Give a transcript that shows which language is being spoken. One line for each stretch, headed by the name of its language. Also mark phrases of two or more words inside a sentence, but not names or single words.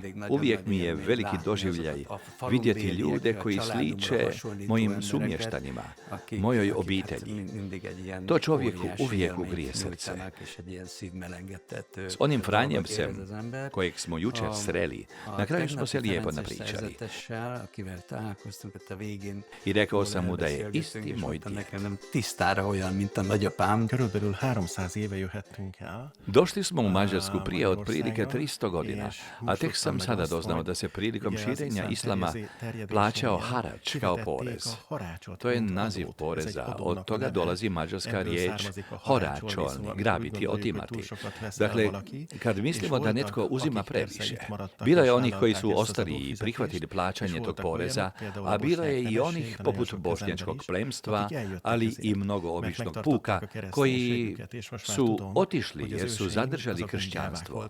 Croatian: Uvijek mi je veliki doživljaj vidjeti ljude koji sliče mojim sumještanima, mojoj obitelji. To čovjeku uvijek ugrije srce. S onim Franjevcem, kojeg smo jučer sreli, na kraju smo se lijepo napričali. I rekao sam mu da je isti moj djed.
Hungarian: Körülbelül 300 éve jöhettünk el.
Croatian: Došli smo u Mađarsku prije otprilike 300 godina, a tek sam sada doznao da se prilikom širenja islama plaćao harač kao porez. To je naziv poreza, od toga dolazi mađarska riječ horačon, grabiti, otimati. Dakle, kad mislimo da netko uzima previše, bilo je onih koji su ostali i prihvatili plaćanje tog poreza, a bilo je i onih poput bošnjačkog plemstva, ali i mnogo običnog puka, koji su otišli jer su zadržali kršćanstvo.